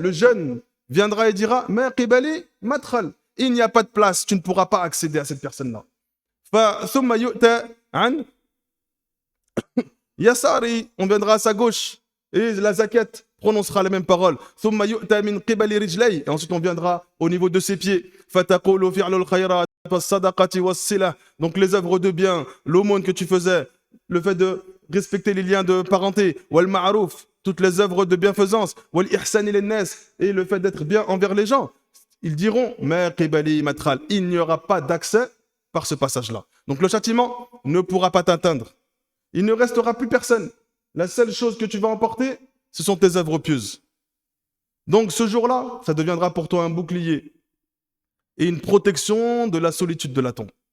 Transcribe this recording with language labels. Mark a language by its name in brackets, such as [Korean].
[French] Le jeûne viendra et dira [Arabic] مَا قِبَلِ مَدْخَلٍ. [French] Il n'y a pas de place, tu ne pourras pas accéder à cette personne-là. [Arabic] ثُمَّ يُؤْتَى عَنْ Yasari, [French] on viendra à sa gauche. Et la zakat prononcera les mêmes paroles. [Arabic] ثم يؤتى من قبل رجليه. [French] Et ensuite on viendra au niveau de ses pieds. [Arabic] فتقول فعل الخيرات والصدقة والصلة. [French] Donc les œuvres de bien, l'aumône que tu faisais, le fait de respecter les liens de parenté, [Arabic] والمعروف, [French] toutes les œuvres de bienfaisance, [Arabic] والإحسان إلى الناس, [French] et le fait d'être bien envers les gens. Ils diront [Arabic] ما قبلي مدخل. [French] Il n'y aura pas d'accès par ce passage-là. Donc le châtiment ne pourra pas t'atteindre. Il ne restera plus personne. La seule chose que tu vas emporter, ce sont tes œuvres pieuses. Donc ce jour-là, ça deviendra pour toi un bouclier et une protection de la solitude de la tombe.